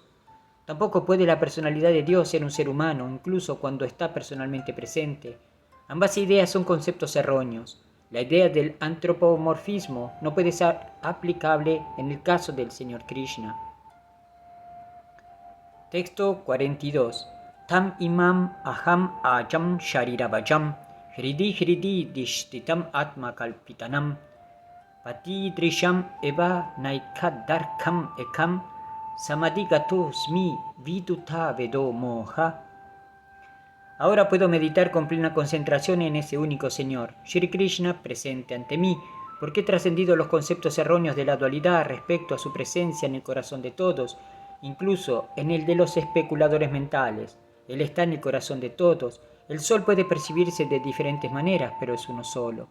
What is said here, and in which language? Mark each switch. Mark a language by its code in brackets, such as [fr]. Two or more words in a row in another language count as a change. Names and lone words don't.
[es] Tampoco puede la personalidad de Dios ser un ser humano, incluso cuando está personalmente presente. Ambas ideas son conceptos erróneos. La idea del antropomorfismo no puede ser aplicable en el caso del Señor Krishna. Texto 42. [sa] तम् इमम् अहम् अजम् शरीरभजम् हृदि दिष्टितम् आत्म कल्पितानाम् पतिदृशम् एव नैकदर्कम् एकम् समधिगतो स्मि विदुत वेदो मोह. [es] Ahora puedo meditar con plena concentración en ese único Señor, Shri Krishna, presente ante mí, porque he trascendido los conceptos erróneos de la dualidad respecto a su presencia en el corazón de todos, incluso en el de los especuladores mentales. Él está en el corazón de todos. El sol puede percibirse de diferentes maneras, pero es uno solo.